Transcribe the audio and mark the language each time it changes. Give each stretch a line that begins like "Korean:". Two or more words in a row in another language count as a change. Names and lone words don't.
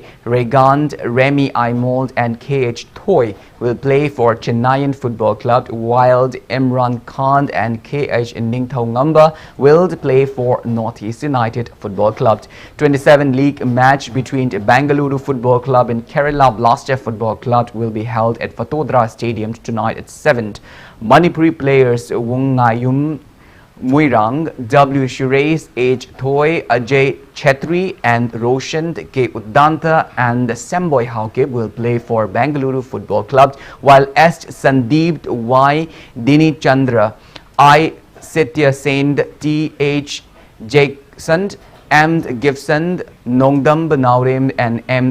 English: Regand, Remy Aimold and KH Thoy will play for Chennai Football Club, while Imran Khan and KH Ningthau Ngamba will play for Northeast United Football Club. 27 league match between Bengaluru Football Club and Kerala Blaster Football Club will be held at Vatodara Stadium tonight at 7. Manipuri players Wong Ngayum Muirang, W. Shurace, H. Thoy, Ajay Chetri and Roshan K. Udanta and Semboy Hauke will play for Bengaluru Football Club, while S. Sandeep Y. Dini Chandra, I. Sitya Send, T. H. Jackson, M. Gibson, Nongdam Naurem and M.